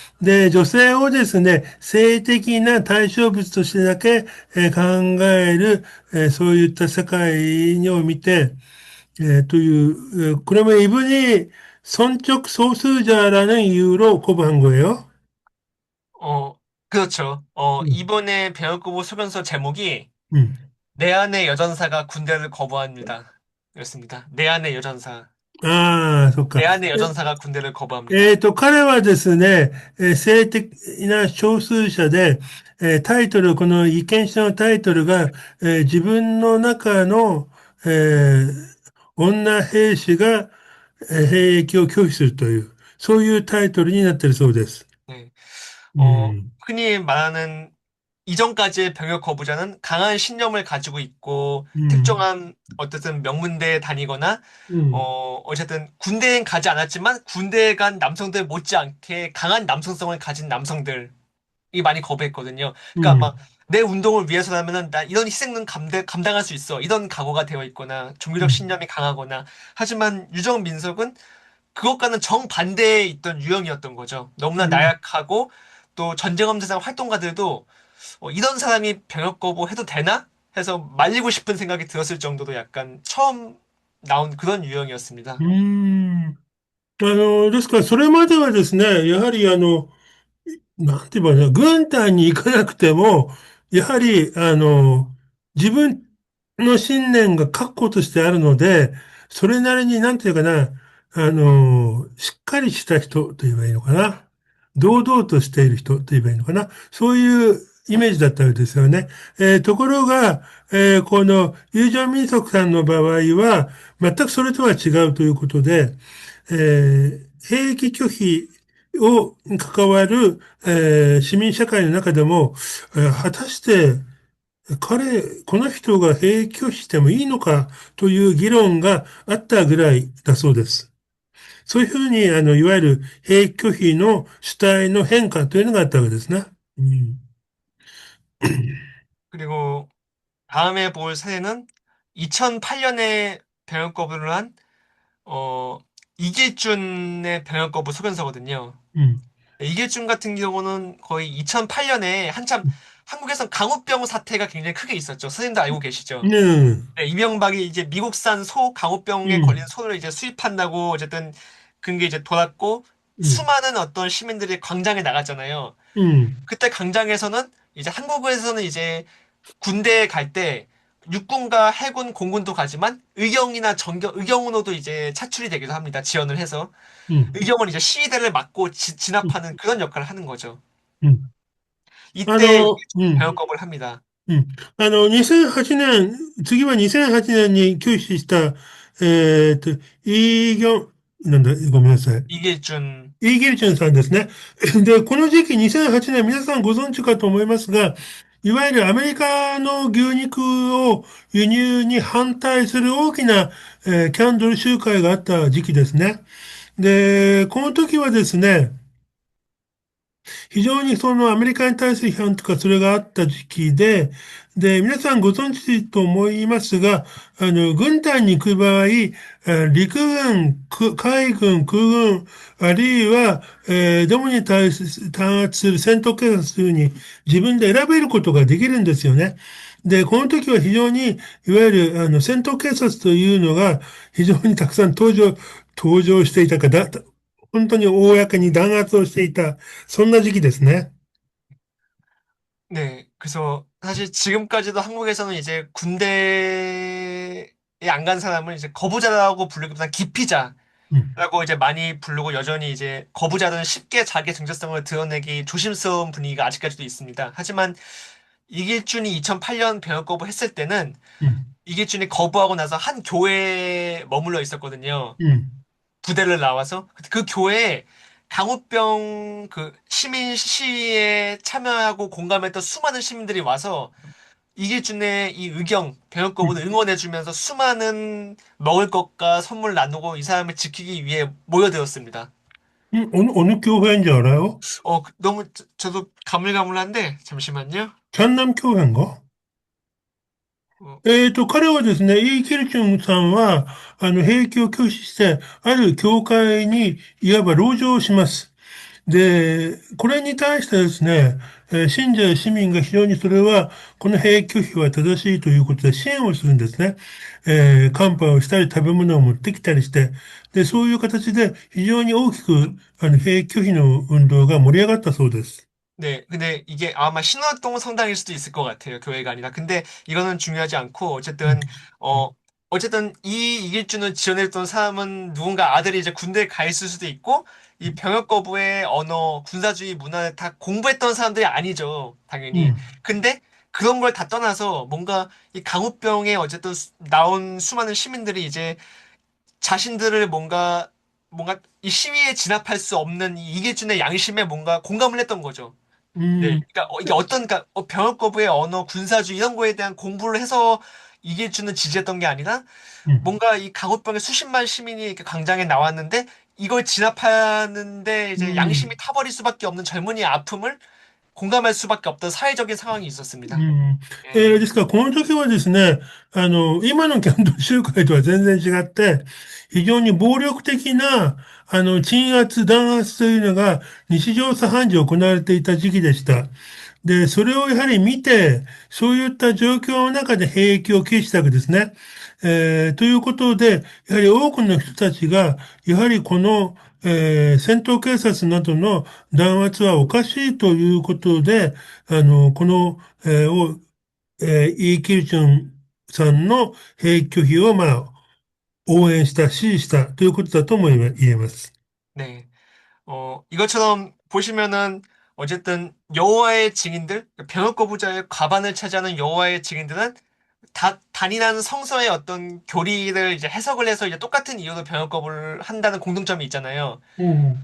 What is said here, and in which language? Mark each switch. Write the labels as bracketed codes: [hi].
[ja] で、女性をですね、性的な対象物としてだけ、考える、そういった世界を見て、という, [ko] 그러면 이분이 선적 소수자라는 이유로 고백한 거예요? 어, 그렇죠. 음, 이번에 배열구보 소견서 제목이 음. 내 안의 여전사가 군대를 거부합니다. 였습니다. 내 안의 여전사. [ja] ああ、そっか。 [ko] 내 안의 여전사가 군대를 거부합니다. [ja] 彼はですね、性的な少数者で、この意見書のタイトルが、自分の中の、女兵士が、兵役を拒否するという、そういうタイトルになっているそうです。 네. うん。 [ko] 흔히 말하는 이전까지의 병역 거부자는 강한 신념을 가지고 있고 うん。 특정한 어쨌든 명문대에 다니거나 うん。 어쨌든 군대엔 가지 않았지만 군대에 간 남성들 못지않게 강한 남성성을 가진 남성들이 많이 거부했거든요. う 그러니까 ん。 막 내 운동을 위해서라면은 나 이런 희생은 감당할 수 있어. 이런 각오가 되어 있거나 종교적 うん。 신념이 강하거나 하지만 유정민석은 그것과는 정반대에 있던 유형이었던 거죠. 너무나 うん。 나약하고 또 전쟁엄세상 활동가들도 이런 사람이 병역 거부해도 되나? 해서 말리고 싶은 생각이 들었을 정도로 약간 처음 나온 그런 유형이었습니다. [ja] ですから、それまではですね、やはりなんて言えばいいの、軍隊に行かなくても、やはり、自分の信念が確固としてあるので、それなりに、なんていうかな、しっかりした人と言えばいいのかな。堂々としている人と言えばいいのかな。そういうイメージだったわけですよね。ところが、この友情民族さんの場合は、全くそれとは違うということで、兵役拒否に関わる、市民社会の中でも、果たしてこの人が兵役拒否してもいいのかという議論があったぐらいだそうです。そういうふうに、いわゆる兵役拒否の主体の変化というのがあったわけですね。うん。 [ko] 그리고 다음에 볼 사례는 2008년에 병역 거부를 한 이길준의 병역 거부 소견서거든요. うん。 이길준 같은 경우는 거의 2008년에 한참 한국에선 강우병 사태가 굉장히 크게 있었죠. 선생님도 알고 계시죠? ねえ。 네, 이명박이 이제 미국산 소 う 강우병에 ん。 걸린 소를 이제 수입한다고 어쨌든 그게 이제 돌았고 음, 수많은 어떤 시민들이 광장에 나갔잖아요. 음, 그때 광장에서는 이제 한국에서는 이제 군대에 갈 때 육군과 해군, 공군도 가지만 의경이나 의경으로도 이제 차출이 되기도 합니다. 지원을 해서. 음, 의경은 이제 시위대를 막고 진압하는 그런 역할을 하는 거죠. うん。 이때 うん、 배역업을 합니다. うん。 [ja] 2008年、次は2008年に休止した、イ・ギョン、なんだ、ごめんなさい。 [ko] 이길준. [ja] イ・ギルチュンさんですね。で、この時期2008年、皆さんご存知かと思いますが、いわゆるアメリカの牛肉を輸入に反対する大きな、キャンドル集会があった時期ですね。で、この時はですね、非常にそのアメリカに対する批判とかそれがあった時期で、で、皆さんご存知と思いますが、軍隊に行く場合、陸軍、海軍、空軍、あるいは、デモに弾圧する戦闘警察に自分で選べることができるんですよね。で、この時は非常に、いわゆる、戦闘警察というのが非常にたくさん登場していたか、本当に公に弾圧をしていた、そんな時期ですね。 [ko] 네, 그래서 사실 지금까지도 한국에서는 이제 군대에 안 간 사람을 이제 거부자라고 부르기보다는 기피자라고 うん。 이제 많이 부르고 여전히 이제 거부자들은 쉽게 자기 정체성을 드러내기 조심스러운 분위기가 아직까지도 있습니다. 하지만 이길준이 2008년 병역 거부했을 때는 うん。 이길준이 거부하고 나서 한 교회에 머물러 있었거든요. うん。 부대를 나와서 그 교회에 강우병 그 시민 시위에 참여하고 공감했던 수많은 시민들이 와서 이길준의 이 의경 병역거부를 응원해주면서 수많은 먹을 것과 선물 나누고 이 사람을 지키기 위해 모여들었습니다. 어느 교회인지 알아요? 너무 저도 가물가물한데 잠시만요. 전남교회인가? 어, [ja] 彼はですね、イー・キルチュンさんは、兵役を拒否して、ある教会に、いわば籠城をします。で、これに対してですね、信者や市民が非常にそれは、この兵役拒否は正しいということで支援をするんですね。カンパをしたり食べ物を持ってきたりして、で、そういう形で非常に大きく、兵役拒否の運動が盛り上がったそうです。 [ko] 네, 근데 이게 아마 신월동 성당일 수도 있을 것 같아요. 교회가 아니라. 근데 이거는 중요하지 않고, 음, 어쨌든 이 이길주는 지원했던 사람은 누군가 아들이 이제 군대에 가 있을 수도 있고, 이 병역 거부의 언어, 군사주의 문화를 다 공부했던 사람들이 아니죠. 당연히. 음, 근데 그런 걸 다 떠나서 뭔가 이 강우병에 어쨌든 나온 수많은 시민들이 이제 자신들을 뭔가 이 시위에 진압할 수 없는 이 이길준의 양심에 뭔가 공감을 했던 거죠. 네, 음, 그러니까 이게 어떤 그러니까 병역 거부의 언어, 군사주의 이런 거에 대한 공부를 해서 이길준을 지지했던 게 아니라 음, 뭔가 이 강우병의 수십만 시민이 이렇게 광장에 나왔는데 이걸 진압하는데 이제 양심이 음. 타버릴 수밖에 없는 젊은이의 아픔을 공감할 수밖에 없던 사회적인 상황이 う 있었습니다. ん。 예, [ja] ですから、この時はですね、今のキャンドル集会とは全然違って、非常に暴力的な、鎮圧、弾圧というのが日常茶飯事行われていた時期でした。で、それをやはり見て、そういった状況の中で兵役を決したわけですね。ということで、やはり多くの人たちが、やはりこの、戦闘警察などの弾圧はおかしいということで、この、イ・キルチョンさんの兵役拒否を、応援した、支持したということだとも言えます。 네. [ko] 이것처럼 보시면은 어쨌든 여호와의 증인들, 병역 거부자의 과반을 차지하는 여호와의 증인들은 다 단일한 성서의 어떤 교리를 이제 해석을 해서 이제 똑같은 이유로 병역 거부를 한다는 공통점이 있잖아요. うん、